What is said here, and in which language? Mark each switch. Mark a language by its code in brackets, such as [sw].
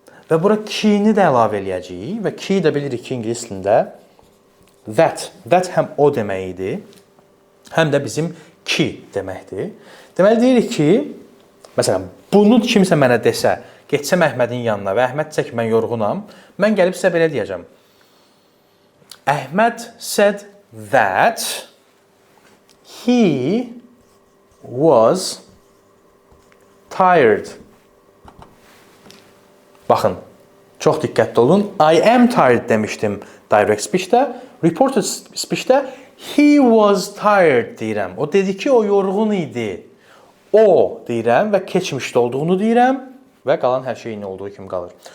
[az] Və bura ki-ni də əlavə eləyəcəyik və ki də bilirik ki, ingilis dilində that həm o demək idi, həm də bizim ki deməkdir. Deməli deyirik ki, məsələn, bunu kimsə mənə desə, getsəm Əhmədin yanına və Əhməd desə ki, mən yorğunam, mən gəlib sizə belə deyəcəm. [en] Əhməd said that he was tired. [az] Baxın, çox diqqətli olun. [en] I am tired [az] demişdim direct speech-də. Reported speech-də [en] he was tired [az] deyirəm. O dedi ki, o yorğun idi. O deyirəm və keçmişdə olduğunu deyirəm və qalan hər şey eyni olduğu kimi qalır.